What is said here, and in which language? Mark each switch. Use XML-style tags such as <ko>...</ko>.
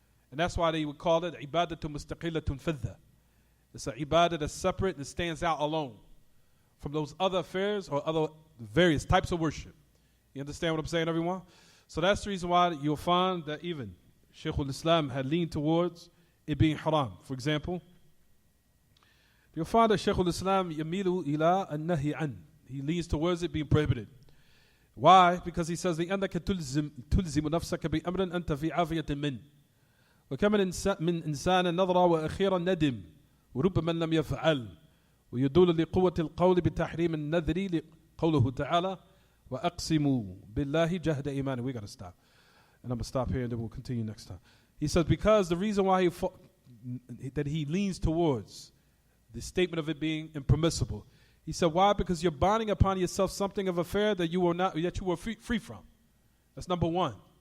<en>And that's why they would call it</en> <ar>ibadatun mustaqillatun fadha.</ar> <en>It's an ibadah that's separate and stands out alone from those other affairs or other various types of worship. You understand what I'm saying, everyone? So that's the reason why you'll find that even Shaykh al-Islam had leaned towards it being haram. For example, you'll find that Shaykh al-Islam</en> <ar>yamilu ila an-nahi an.</ar> <en>He leans towards it being prohibited. Why? Because he says,</en> <ar>لأنك تلزم نفسك بأمر أنت في عافية منه وكم من إنسان نظر وأخيرا ندم وربما لم يفعل ويدل لقوة القول بتحريم النذر لقوله تعالى وأقسموا بالله جهد إيمانه.</ar> <en>We got to stop. And I'm going to stop here and then we'll continue next time. He says because the reason why that he leans towards the statement of it being impermissible. He said, why? Because you're binding upon yourself something of affair that you were free from. That's number one.</en>